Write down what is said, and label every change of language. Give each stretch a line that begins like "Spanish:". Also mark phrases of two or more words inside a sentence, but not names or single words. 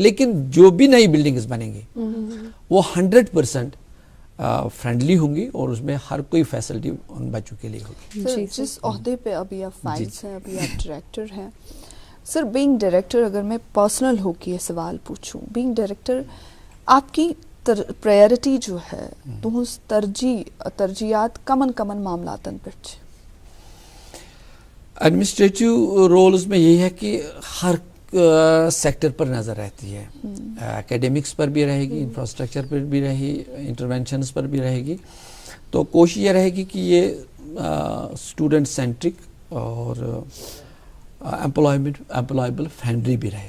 Urdu: لیکن جو بھی نئی بلڈنگز بنیں گی وہ 100% فرینڈلی ہوں گی, اور اس میں ہر کوئی فیسلٹی ان بچوں کے لیے ہوگی. جس عہدے پہ ابھی آپ فائز ہیں, ابھی آپ ڈائریکٹر ہیں سر,
English: being Director,
Urdu: اگر میں پرسنل ہو کے یہ سوال پوچھوں,
English: being Director
Urdu: آپ کی پرائرٹی جو ہے
Kashmiri: تہذ ترجیحات کمن معاملاتن پہ
English: administrative rules
Urdu: میں یہی ہے کہ ہر سیکٹر پر نظر رہتی ہے, اکیڈمکس پر بھی رہے گی, انفراسٹرکچر پر بھی رہے گی, انٹرونشنز پر بھی رہے گی. تو کوشش یہ رہے گی کہ یہ
English: student centric
Urdu: اور
English: employable friendly
Urdu: بھی رہے.